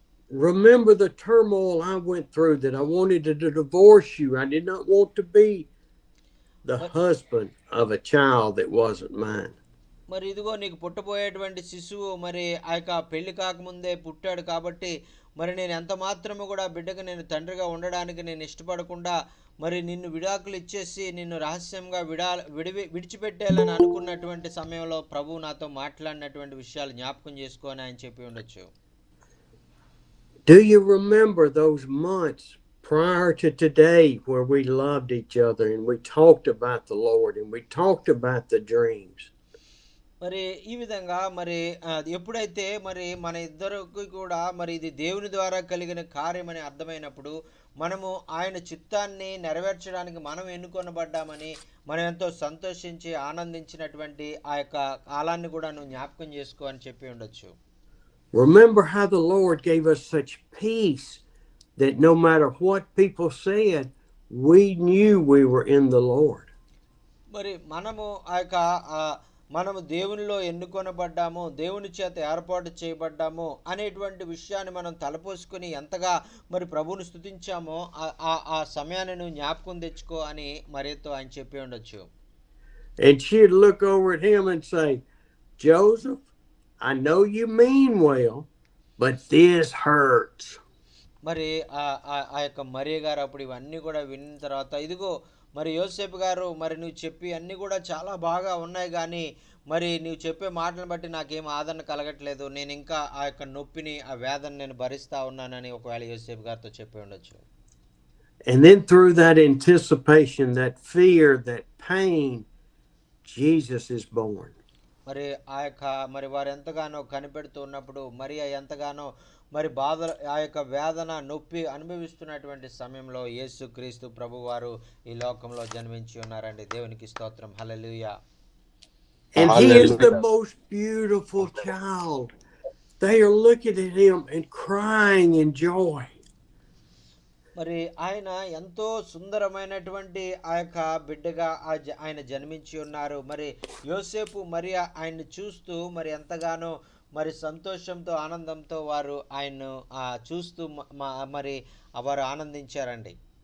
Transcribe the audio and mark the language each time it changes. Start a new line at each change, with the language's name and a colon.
English: Remember the turmoil I went through, that I wanted to divorce you. I did not want to be the husband of a child that wasn't mine.
Telugu: మరి ఇదిగో నీకు పుట్టబోయేటువంటి శిశువు మరి ఆ యొక్క పెళ్లి కాకముందే పుట్టాడు కాబట్టి మరి నేను ఎంత మాత్రము కూడా బిడ్డకు నేను తండ్రిగా ఉండడానికి నేను ఇష్టపడకుండా మరి నిన్ను విడాకులు ఇచ్చేసి నిన్ను రహస్యంగా విడిచిపెట్టేయాలని అనుకున్నటువంటి సమయంలో ప్రభువు నాతో మాట్లాడినటువంటి విషయాలు జ్ఞాపకం చేసుకొని ఆయన చెప్పి ఉండొచ్చు.
English: Do you remember those months prior to today where we loved each other and we talked about the Lord and we talked about the dreams?
Telugu: మరి ఈ విధంగా మరి ఎప్పుడైతే మరి మన ఇద్దరికి కూడా మరి ఇది దేవుని ద్వారా కలిగిన కార్యమని అర్థమైనప్పుడు మనము ఆయన చిత్తాన్ని నెరవేర్చడానికి మనం ఎన్నుకొనబడ్డామని మనం ఎంతో సంతోషించి ఆనందించినటువంటి ఆ యొక్క కాలాన్ని కూడా నువ్వు జ్ఞాపకం చేసుకో అని చెప్పి ఉండొచ్చు.
English: Remember how the Lord gave us such peace that no matter what people said, we knew we were in the Lord.
Telugu: మరి మనము ఆ యొక్క ఆ, మనము దేవునిలో ఎన్నుకొనబడ్డాము, దేవుని చేత ఏర్పాటు చేయబడ్డాము అనేటువంటి విషయాన్ని మనం తలపోసుకొని ఎంతగా మరి ప్రభువుని స్తుతించామో ఆ సమయాన్ని నువ్వు జ్ఞాపకం తెచ్చుకో అని మరియతో ఆయన చెప్పి ఉండొచ్చు.
English: And she'd look over at him and say, Joseph, I know you mean well, but this hurts.
Telugu: మరి ఆ యొక్క మరియ గారు అప్పుడు ఇవన్నీ కూడా విన్న తర్వాత, ఇదిగో మరి యోసేపు గారు, మరి నువ్వు చెప్పి అన్నీ కూడా చాలా బాగా ఉన్నాయి, కానీ మరి నువ్వు చెప్పే మాటలను బట్టి నాకేం ఆదరణ కలగట్లేదు, నేను ఇంకా ఆ యొక్క నొప్పిని, ఆ వేదన నేను భరిస్తా ఉన్నానని ఒకవేళ యోసేపు గారితో చెప్పి ఉండొచ్చు.
English: And then through that anticipation, that fear, that pain, Jesus is born.
Telugu: మరి ఆ యొక్క మరి వారు ఎంతగానో కనిపెడుతూ ఉన్నప్పుడు, మరి ఎంతగానో మరి బాధ, ఆ యొక్క వేదన నొప్పి అనుభవిస్తున్నటువంటి సమయంలో యేసుక్రీస్తు ప్రభువారు ఈ లోకంలో జన్మించి ఉన్నారండి. దేవునికి స్తోత్రం. హల్లెలూయా.
English: And he is the most beautiful child. They are looking at him and crying in joy.
Telugu: మరి ఆయన ఎంతో సుందరమైనటువంటి ఆ యొక్క బిడ్డగా ఆయన జన్మించి ఉన్నారు. మరి యోసేపు మరి ఆయన్ని చూస్తూ మరి ఎంతగానో మరి సంతోషంతో, ఆనందంతో వారు ఆయన్ను చూస్తూ మరి వారు ఆనందించారండి.